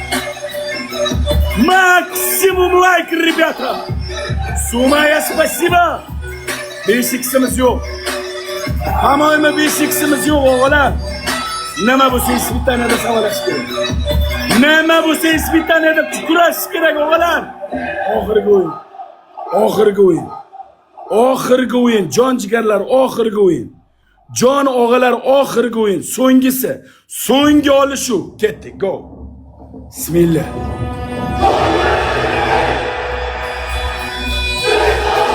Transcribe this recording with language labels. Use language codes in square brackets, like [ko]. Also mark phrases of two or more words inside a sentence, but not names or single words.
[ru] Максимум лайк, ребята. Сумая, спасибо. [uz] 5x'imiz yo'q. Hamoymi 5x'imiz yo'q, o'g'lar. Nima bo'lsa Ispaniyada savolash kerak. Nima bo'lsa Ispaniyada kurash kerak, o'g'lar. Oxirgi o'yin, jon jigarlar, oxirgi o'yin. Jon og'alar, oxirgi o'yin, so'ngisi, so'nggi olishuv. Ketdik, go. Bismillah.